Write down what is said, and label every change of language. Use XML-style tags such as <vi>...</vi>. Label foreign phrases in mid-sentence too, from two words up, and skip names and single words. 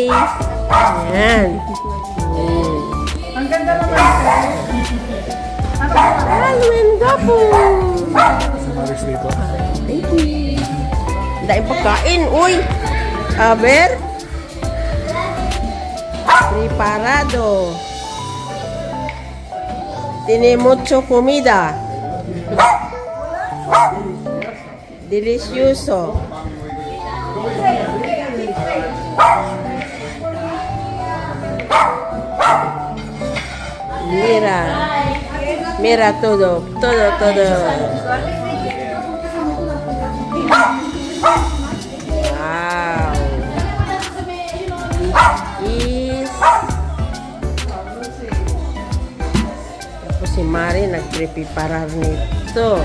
<tl>Ayan. Ang ganda naman. Halloween gapo. Paris dito.</tl> <en>Thank you.</en> <tl>Dahil pagkain, uy.</tl> <es>A ver. Preparado. Tiene mucho comida. Delicioso. Mira. Mira todo, todo, todo.</es> <en>Wow. Is.</en> <tl>Tapos si Mari nagpreparar nito.</tl>